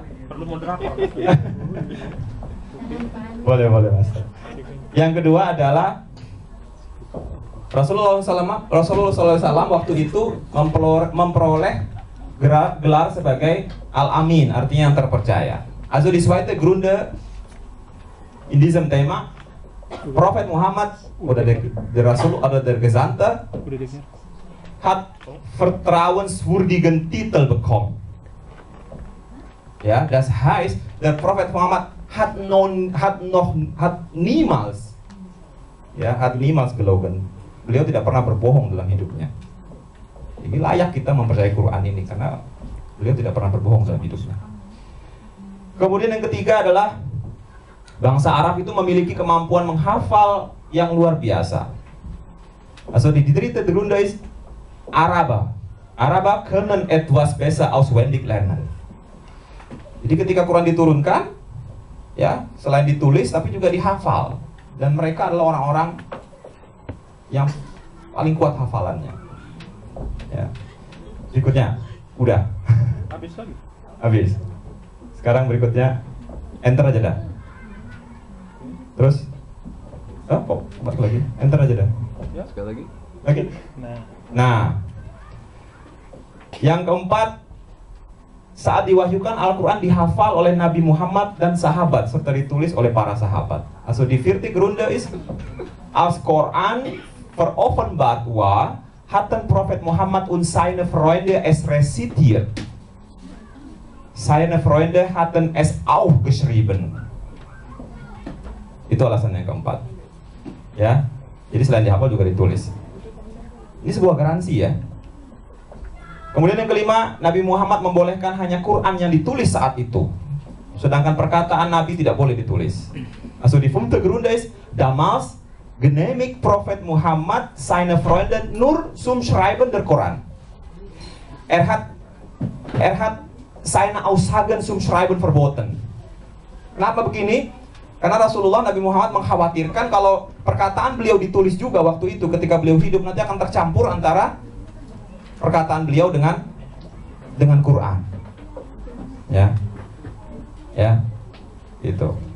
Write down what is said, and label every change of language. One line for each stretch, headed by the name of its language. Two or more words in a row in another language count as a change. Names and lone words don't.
Indonesian: Perlu moderator. boleh Mas. Yang kedua adalah Rasulullah SAW waktu itu memperoleh gelar sebagai Al-Amin, artinya yang terpercaya.
German: Also die zweite Gründe in diesem Thema, Prophet Muhammad oder der Rasul oder der Gesandte hat vertrauenswürdigen Titel bekommen. Ja, das heißt, der Prophet Muhammad hat niemals gelogen.
Indonesian: Beliau tidak pernah berbohong dalam hidupnya. Ini layak kita mempercayai Quran ini karena beliau tidak pernah berbohong dalam hidupnya. Kemudian yang ketiga adalah bangsa Arab itu memiliki kemampuan menghafal yang luar biasa.
German: Also die dritte Gründe ist Araber können etwas besser auswendig lernen.
Indonesian: Jadi ketika Quran diturunkan, ya selain ditulis tapi juga dihafal, dan mereka adalah orang-orang yang paling kuat hafalannya. Ya. Berikutnya, udah. Habis lagi. Habis. Sekarang berikutnya, enter aja dah. Terus, balik lagi, enter aja dah. Ya. Sekali lagi. Oke. Nah, yang keempat, saat diwahyukan Al-Quran dihafal oleh Nabi Muhammad dan sahabat serta ditulis oleh para sahabat.
German: Also die vierte Gründe ist, als Quran veroffenbart war, hatten Prophet Muhammad und seine Freunde es rezitiert. Seine Freunde hatten es auch geschrieben.
Indonesian: Itu alasan yang keempat. Ya, jadi selain dihafal juga ditulis. Ini sebuah garansi ya. Kemudian yang kelima, Nabi Muhammad membolehkan hanya Quran yang ditulis saat itu, sedangkan perkataan Nabi tidak boleh ditulis.
German: Also die fünfte Gründe ist, damals genehmigt Prophet Muhammad seine Freunde nur zum Schreiben der Quran. Er hat seine Aussagen zum Schreiben verboten.
Indonesian: Kenapa begini? Karena Rasulullah Nabi Muhammad mengkhawatirkan kalau perkataan beliau ditulis juga waktu itu ketika beliau hidup, nanti akan tercampur antara perkataan beliau dengan Quran. Ya, itu.